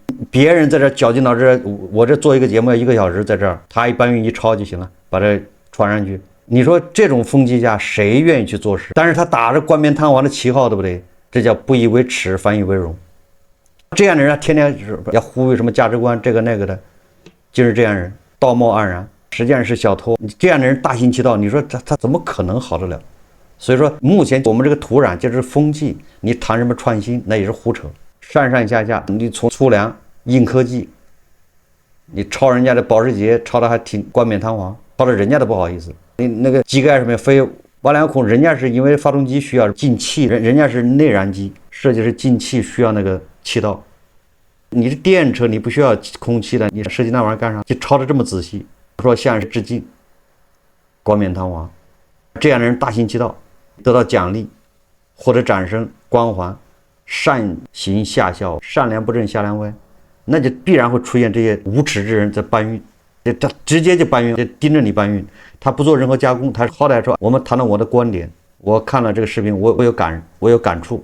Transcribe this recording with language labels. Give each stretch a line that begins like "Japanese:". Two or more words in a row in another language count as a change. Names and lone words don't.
Chinese: 別人在這絞盡腦汁，我這做一個節目要1個小時，在這兒他一搬運一抄就行了，把這傳上去。你說這種風氣下誰願意去做事？但是他打着冠冕堂皇的旗號，对不對？這叫不以為恥，反以為榮。這樣的人天天要忽悠什麼價值觀這個那個的，就是這樣人道貌岸然，實際上是小偷。這樣的人大行其道，你說他怎麼可能好得了？所以說目前我們這個土壤就是風气，你談什麼創新那也是胡扯。上上下下，你從粗粮硬科技，你抄人家的保时捷，抄的還挺冠冕堂皇，抄的人家都不好意思。你那個机盖上面飞挖两孔，人家是因为发动机需要进气，人家是内燃机，设计是进气需要那個氣道。你是電車，你不需要空氣的，你設計那玩意兒幹啥？就抄的這麼仔細，說向致敬，冠冕堂皇。這樣的人大行其道，得到獎勵，獲得掌聲光環，善行下效，上梁不正下梁歪，那就必然會出現這些無恥之人在搬運，他直接就搬運，就盯着你搬運，他不做任何加工，他好歹說我們談到我的觀點，我看了這個視頻，我有感觸。